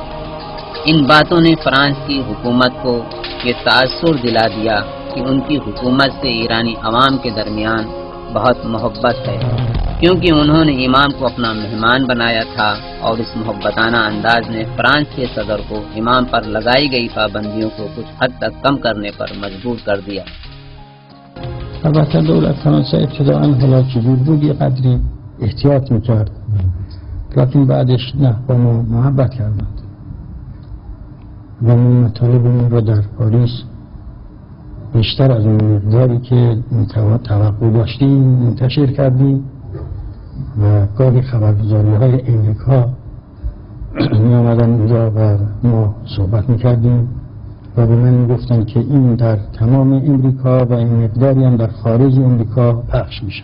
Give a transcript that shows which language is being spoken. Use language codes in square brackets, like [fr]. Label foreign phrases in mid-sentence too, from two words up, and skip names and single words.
[ur] ان باتوں نے فرانس کی حکومت کو یہ تاثر دلا دیا کہ ان کی حکومت سے ایرانی عوام کے درمیان بہت محبت ہے، کیونکہ انہوں نے امام کو اپنا مہمان بنایا تھا اور اس محبتانہ انداز نے فرانس کے صدر کو امام پر لگائی گئی پابندیوں کو کچھ حد تک کم کرنے پر مجبور کر دیا. [fa] البته دولت فرانسه ابتداءً حالا که بود یه قدری احتیاط میکرد، لیکن بعدش نه با ما محبت کردند و مطالبمون رو در پاریس بیشتر از اون مقداری که توقع داشتیم منتشر کردیم و گاهی خبرگزاری های امریکا می آمدن اونجا و ما صحبت میکردیم و به من میگفتن که این در تمام امریکا و این مقداری هم در خارج امریکا پخش میشه.